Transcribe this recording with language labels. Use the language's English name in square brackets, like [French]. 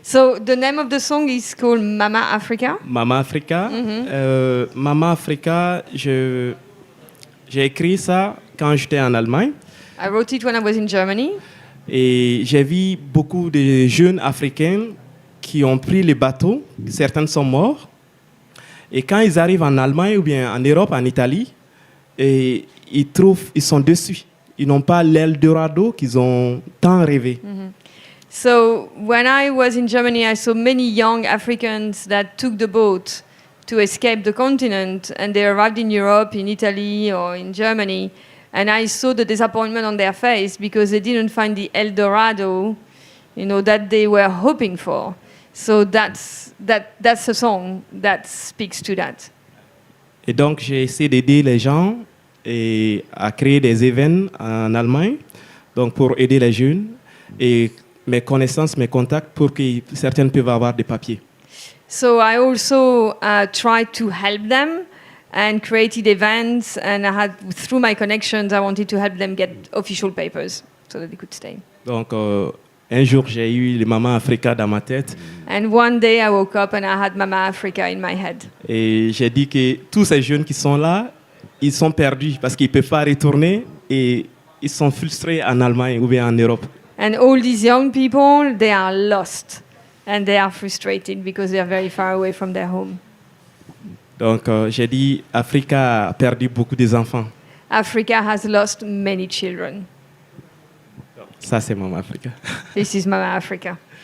[English] So the name of the song is called Mama Africa. Mama Africa. [French] Mama Africa, j'ai écrit ça quand j'étais en Allemagne. [English] I wrote it when I was in Germany. [French] Et j'ai vu beaucoup de jeunes Africains qui ont pris les bateaux. Certains sont morts. Et quand ils arrivent en Allemagne ou bien en Europe, en Italie, et ils sont déçus. Ils n'ont pas l'Eldorado qu'ils ont tant rêvé. [English] So when I was in Germany, I saw many young Africans that took the boat to escape the continent, and they arrived in Europe, in Italy, or in Germany, and I saw the disappointment on their face because they didn't find the El Dorado, that they were hoping for. So that's a song that speaks to that. [French] Et donc j'ai essayé d'aider les gens à créer des événements en Allemagne, donc pour aider les jeunes et mes connaissances, mes contacts pour que certaines peuvent avoir des papiers. [English] So I also tried to help them and created events, and through my connections, I wanted to help them get official papers so that they could stay. [French] Donc un jour j'ai eu le Mama Africa dans ma tête. [English] And one day I woke up and I had Mama Africa in my head. [French] Et j'ai dit que tous ces jeunes qui sont là, ils sont perdus parce qu'ils ne peuvent pas retourner et ils sont frustrés en Allemagne ou bien en Europe. [English] And all these young people, they are lost and they are frustrated because they are very far away from their home. [French] Donc j'ai dit, Africa a perdu beaucoup des enfants. [English] Africa has lost many children. [French] Ça, c'est Mama Africa. [English] This is Mama Africa.